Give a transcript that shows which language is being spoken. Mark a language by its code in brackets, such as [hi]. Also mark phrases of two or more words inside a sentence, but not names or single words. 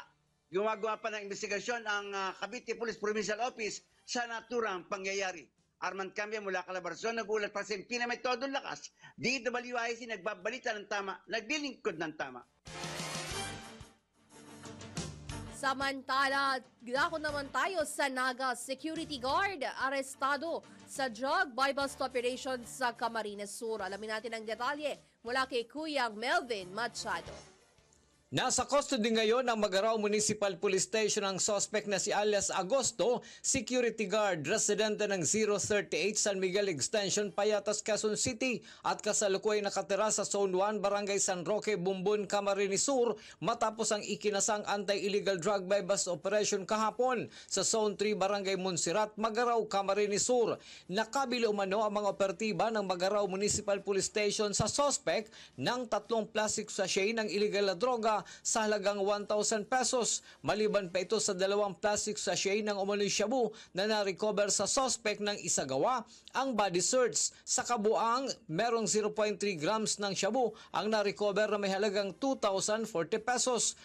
[tl] Gumagawa pa ng investigasyon ang Cavite Police Provincial Office sa naturang pangyayari. Arman Cambia mula Calabarzon, nag-ulat para sa Impina May Todong Lakas. DWIC nagbabalita ng tama, naglilingkod ng tama. Samantala, dako naman tayo sa Naga [en] Security Guard, [tl] arestado sa [en] drug buy-bust operation [tl] sa Camarines Sur. Alamin natin ang detalye mula kay Kuyang Melvin Machado. Nasa custody ngayon ng Magarao Municipal Police Station ang suspect na si alias Agosto, [en] security guard, [tl] residente ng 038 San Miguel Extension, Payatas, Quezon City at kasalukuyan nakatira sa Zone 1, Barangay San Roque, Bumbun, Camarines Sur matapos ang ikinasang [en] anti-illegal drug buy-bust operation [tl] kahapon sa Zone 3, Barangay Monserrat, Magarao, Camarines Sur. Nakabili umano ang mga operatiba ng Magarao Municipal Police Station sa suspect ng 3 [en] plastic sachet [tl] ng illegal na droga sa halagang 1,000 pesos. Maliban pa ito sa 2 [en] plastic sachet [tl] ng umano'y shabu na na-recover sa suspect ng isagawa ang [en] body search. [tl] Sa kabuang, merong 0.3 grams ng shabu ang na-recover na may halagang 2,040 pesos.